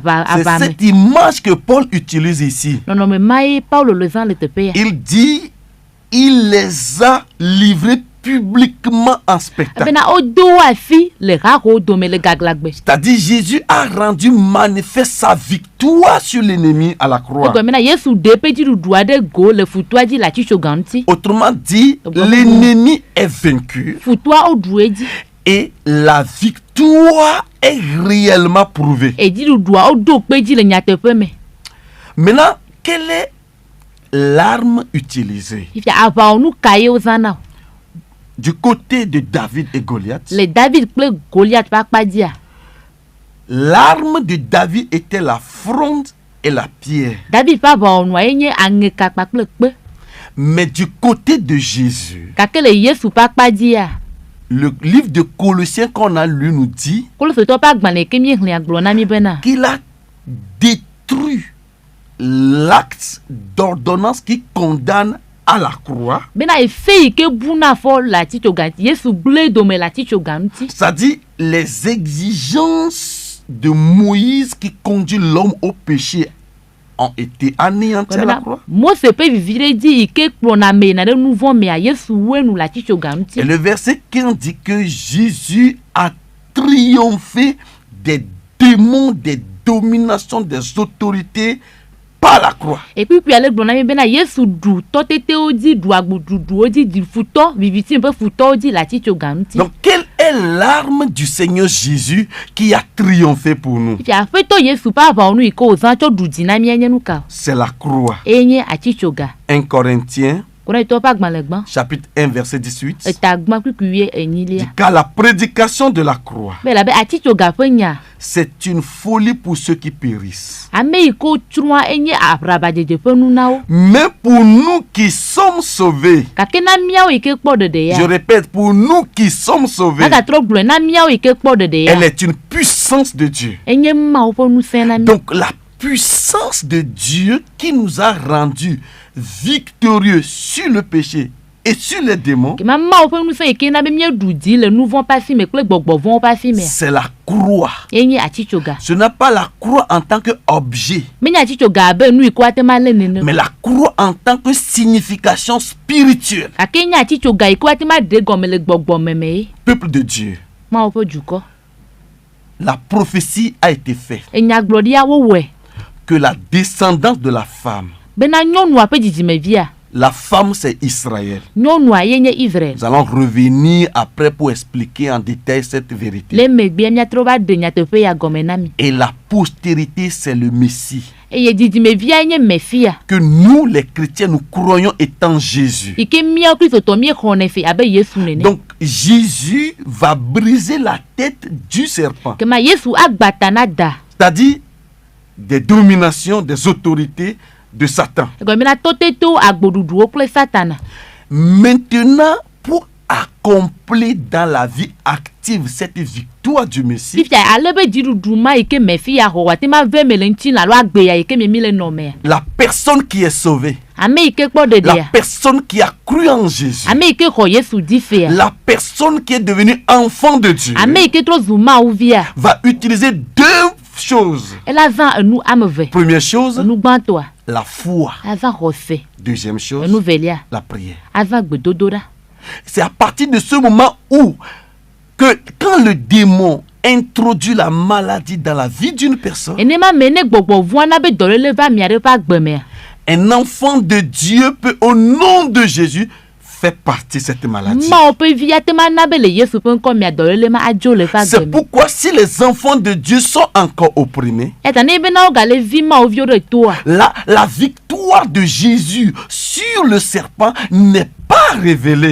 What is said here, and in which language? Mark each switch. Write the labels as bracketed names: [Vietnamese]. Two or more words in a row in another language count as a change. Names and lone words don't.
[French] C'est [Ewe] aʋa me. [French] cette image que Paul utilise ici. [Ewe] Nɔnɔme ma ye Paulo le zã le teƒe ya. [French] Il dit, il les a livrés publiquement en spectacle. [Ewe] bena wodo wo asi le haho dome le gaglagbe. [French] C'est-à-dire, Jésus a rendu manifeste sa victoire sur l'ennemi à la croix. [Ewe] egɔme na Yesu ɖe eƒe dziɖuɖu aɖe go le futua dzi le atitsoga ŋuti. [French] Autrement dit, l'ennemi est vaincu [Ewe] Futua woɖu edzi [French] et la victoire est réellement prouvée. [Ewe] edziɖuɖua woɖo kpe dzi le nyateƒe me. [French] Maintenant, quelle est l'arme utilisée [Ewe] fifia aʋawɔnu ka ye wozãna o? [French] du côté de David et Goliath? [Ewe] le David kple Goliath ƒe akpa dzia [French] L'arme de David était la fronde et la pierre. [Ewe] David ƒe aʋawɔnua ye nye aŋekakpa kple kpe. [French] Mais du côté de Jésus, [Ewe] gake le Yesu ƒe akpa dzia [French] le livre de Colossiens qu'on a lu nous dit [Ewe] Kolositɔwo ƒe agbalẽ ke míexlẽa gblɔ na mí bena [French] qu'il a détruit l'acte d'ordonnance qui condamne à la croix, [Ewe] bena efe yi ke buna fɔ le atitsoga ŋuti Yesu gblẽ dome le atitsoga ŋuti. [French] c'est-à-dire les exigences de Moïse qui conduit l'homme au péché ont été anéanties à la [Ewe] Bena [French] croix. [Ewe] Mose ƒe viviɖedzi yi ke kplɔna ame yina ɖe nu vɔ mea Yesu woe nu le atitsoga ŋuti. [French] Et le verset 15 dit que Jésus a triomphé des démons, des dominations, des autorités par la croix. [Ewe] Ekpikpi ale gblɔ na mí bena Yesu ɖu tɔtetewo dzi, ɖu agboɖuɖuwo dzi, ɖi futɔ, vivitsi ƒe futɔwo dzi le atitsoga ŋuti. [French] Donc, quelle est l'arme du Seigneur Jésus qui a triomphé pour nous? [Ewe] Fifia aƒetɔ Yesu ƒe aʋawɔnu yi ke wòzã tsɔ ɖu dzi na mía nye nu ka o? [French] C'est la croix. [Ewe] Eye nye atitsoga. [French] 1 Corinthiens, [Ewe] Korinthitɔwo ƒe agbalẽ gbã [French] chapitre 1, verset 18. [Ewe] eta gbã kpikpi enyilia. [French] Dit qu'à la prédication de la croix, [Ewe] Be elabe atitsoga ƒe nya [French] c'est une folie pour ceux qui périssent. [Ewe] ame yi ke wotsrɔ̃a enye aʋabadzedze ƒe nu na wo. [French] Mais pour nous qui sommes sauvés, [Ewe] Gake na míawo yi ke kpɔ ɖeɖe [French] je [Ewe] ya [French] répète, pour nous qui sommes sauvés, [Ewe] agatrɔ gblɔe na míawo yi ke kpɔ ɖeɖe [French] elle [Ewe] ya [French] est une puissance de Dieu. [Ewe] enye Mawu ƒe ŋusẽ na mí. [French] Donc la puissance de Dieu qui nous a rendus victorieux sur le péché et sur les démons, [Ewe] Kema Mawu ƒe ŋusẽ yi ke na be míeɖu dzi le nu vɔ̃ ƒe asi me kple gbɔgbɔ vɔ̃wo ƒe asi mea [French] c'est la croix. [Ewe] ye nye atitsoga. [French] Ce n'est pas la croix en tant qu'objet, [Ewe] Menye atitsoga abe nu yi ke woate ma lé nene. [French] mais la croix en tant que signification spirituelle. [Ewe] Gake nye atitsoga yi ke woate ma ɖe gɔme le gbɔgbɔme me ye. [French] Peuple de Dieu, [Ewe] Mawu ƒe dukɔ. [French] la prophétie a été faite [Ewe] Enyagblɔɖia wowɔe [French] que la descendance de la femme, [Ewe] bena nyɔnua ƒe dzidzimevia, [French] la femme c'est Israël. [Ewe] nyɔnua ye nye Israel. [French] Nous allons revenir après pour expliquer en détail cette vérité. [Ewe] Le megbea míatrɔ va ɖe nyateƒe ya gɔme na mi. [French] Et la postérité c'est le Messie. [Ewe] Eye dzidzimevia nye Mesia [French] Que nous les chrétiens nous croyons étant Jésus. [Ewe] yi ke míawo kristotɔ míexɔnɛ fe abe Yesu nene. [French] Donc Jésus va briser la tête du serpent. [Ewe] Kema Yesu agbata na da. [French] C'est-à-dire des dominations, des autorités de Satan. [Ewe] Egɔme bena tɔteto agboɖuɖuwo kple Satana. [French] Maintenant, pour accomplir dans la vie active cette victoire du Messie, [Ewe] Fifia ale be dziɖuɖu ma yi ke Mesia xɔ wate ma ve me le ŋuti alo agbe ya yi ke mi le nɔmea. [French] la personne qui est sauvée, [Ewe] Ame yi ke kpɔ [French] la [Ewe] ɖeɖea. [French] personne qui a cru en Jésus, [Ewe] Ame yi ke xɔ Yesu dzi fea. [French] la personne qui est devenue enfant de Dieu, [Ewe] Ame yi ke trɔ zu Mawu via. [French] va utiliser deux choses. [Ewe] Ela zã enu ame eve. [French] Première chose, [Ewe] Enu gbãtɔa [French] la foi. [Ewe] azã xɔse. [French] Deuxième chose, [Ewe] Enu velia [French] la prière. [Ewe] azã gbedodoɖa. [French] C'est à partir de ce moment où, que quand le démon introduit la maladie dans la vie d'une personne, [Ewe] Enema me ne gbɔgbɔ vɔ̃a na be dɔléle va mia ɖe ƒe agbe mea. [French] un enfant de Dieu peut, au nom de Jésus, faire partie de cette maladie. [Ewe] Mawu ƒe vi ate ma na be le Yesu ƒe ŋkɔ mea dɔléle ma adzo le ƒe agbe [French] C'est [Ewe] me. [French] pourquoi si les enfants de Dieu sont encore opprimés, [Ewe] Eta ne bena wo gale vi Mawuviwo ɖe toa. [French] la victoire de Jésus sur le serpent n'est pas révélé.